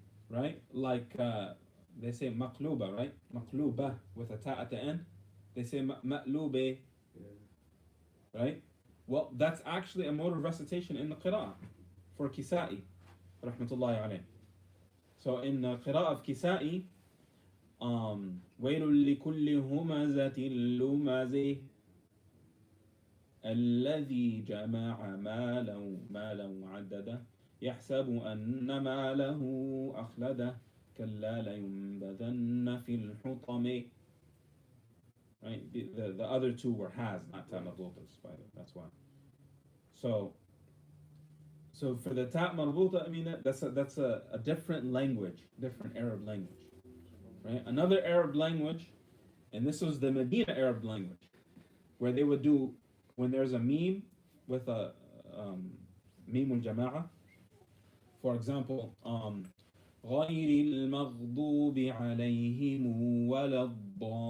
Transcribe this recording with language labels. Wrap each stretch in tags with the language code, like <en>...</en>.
<en>Right? Like they say maqluba, right? Maqluba with a ta' at the end. They say ma'lube. Yeah. Right? Well, that's actually a mode of recitation in the qira'ah for Kisa'i, rahmatullahi alayh. So in the qira'ah of Kisa'i,</en> <ar>وَيْلٌ لِكُلِّ هُمَزَةٍ لُمَزَةٍ الَّذِي جَمَعَ مَالًا وَعَدَّدَهُ يَحْسَبُ أَنَّ مَالَهُ أَخْلَدَهُ كَلَّا لَيُنبَذَنَّ فِي الْحُطَمِ.</ar> <en>Right? The other two were has, not ta' marbutas, by the way. That's why. So for the ta' marbuta, I mean that's a different language, different Arab language. Right? Another Arab language, and this was the Medina Arab language, where they would do, when there's a meme with a meme al-jama'a, for example,</en> <ar>غَيْرِ الْمَغْضُوبِ عَلَيْهِمْ وَلَا الضَّالِّينَ.</ar>